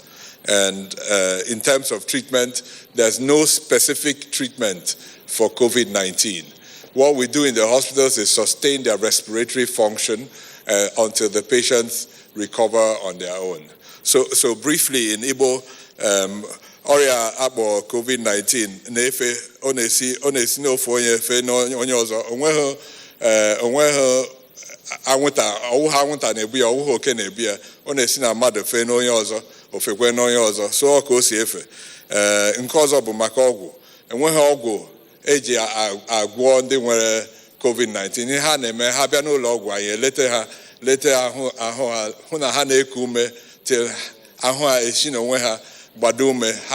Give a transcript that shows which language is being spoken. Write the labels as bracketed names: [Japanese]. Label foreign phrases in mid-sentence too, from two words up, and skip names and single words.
[English] And in terms of treatment, there's no specific treatment for COVID-19. What we do in the hospitals is sustain their respiratory function until the patients recover on their own. So briefly in Igbo, [Igbo] ọrịa akpọ COVID-19 na-efe ọ na-esi n'ofu onye efe n'onye ọzọ onweghị anwụnta na-ebu ya ọwụghị oke na-ebu ya ọ na-esi na mmadụ fee n'onye ọzọ ofekwe n'onye ọzọ so ka o si efe nke ọzọ bụ maka ọgwụ enweghị ọgwụ eji agwọ ndị nwere COVID-19 ihe ha na-eme ha bịa n'ụlọ ọgwụ anyị lete ahụ ha hụ na ha na-eku ume till ahụ ha esi n'onwe ha gbado ume